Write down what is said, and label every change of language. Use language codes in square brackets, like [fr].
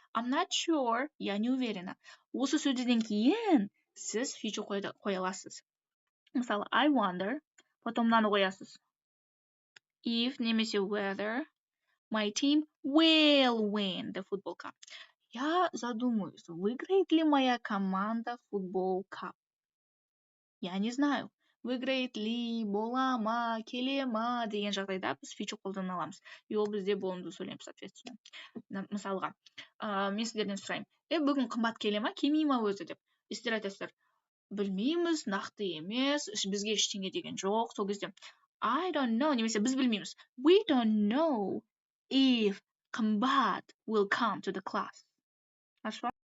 [en] I'm not sure, [ru] я не уверена. [kk] Осы сөздерден кейін сіз future қоя аласыз. Мысалы, [en] I wonder, [ru] потом [kk] мынаны қоясыз. [en] If [kk] немесе [en] whether my team will win the football cup. [ru] Я задумываюсь, выиграет ли моя команда футбол кап. Я не знаю. Выиграет ли, [kk] бола ма, келе ма деген жағдайда біз future қолдана аламыз. [ru] И [kk] ол бізде болымды сөйлем, [ru] соответственно. [kk] Мысалға, мен сіздерден сұраймын. Бүгін қымбат келе ма, келмей ма өзі деп. Сіздер айтасыздар, білмейміз, нақты емес, бізге ештеңе деген жоқ. Сол кезде [en] I don't know, [kk] немесе біз білмейміз. [en] We don't know if қымбат will come to the class. [ru] Хорошо?